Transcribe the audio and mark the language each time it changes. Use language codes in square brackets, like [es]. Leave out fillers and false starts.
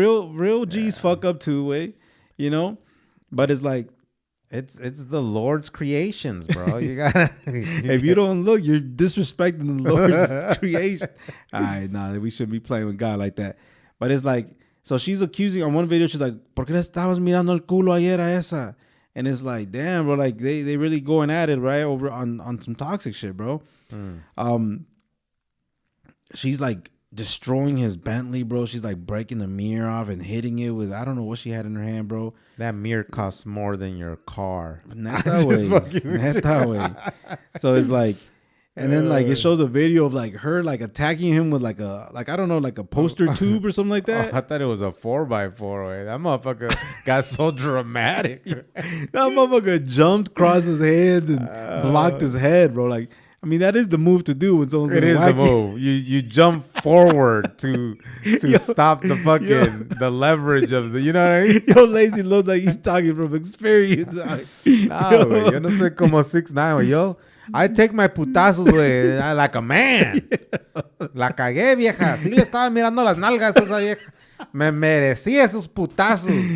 [en] Real G's fuck up too, way. You know. But it's like it's the Lord's creations, bro. You gotta. If you don't look, you're disrespecting the Lord's creation. All right, nah, we shouldn't be playing with God like that. But it's like, so she's accusing on one video. She's like, [es] "¿Por qué le estabas mirando el culo ayer a esa?" [en] And it's like, damn, bro, like they really going at it, right, over on some toxic shit, bro. She's like destroying his Bentley, bro. She's like breaking the mirror off and hitting it with, I don't know what she had in her hand, bro. That mirror costs more than your car. Not that way. Not that way. So it's like, and then like it shows a video of like her like attacking him with like I don't know, like a poster tube or something like that. Oh, I thought it was a 4x4 way. That motherfucker got so dramatic. That motherfucker jumped, crossed his hands, and blocked his head, bro. Like, I mean, that is the move to do when someone's It is the move. You jump forward to stop the fucking the leverage of the, you know what I mean? Yo, lazy looks like he's talking from experience. [es] Nah, güey, yo no soy como 6'9", güey. Yo, [en] I take my [es] putazos, güey, [en] like a man. [es] La cagué, vieja. Sí le estaba mirando las nalgas a esa vieja. Me merecía esos putazos.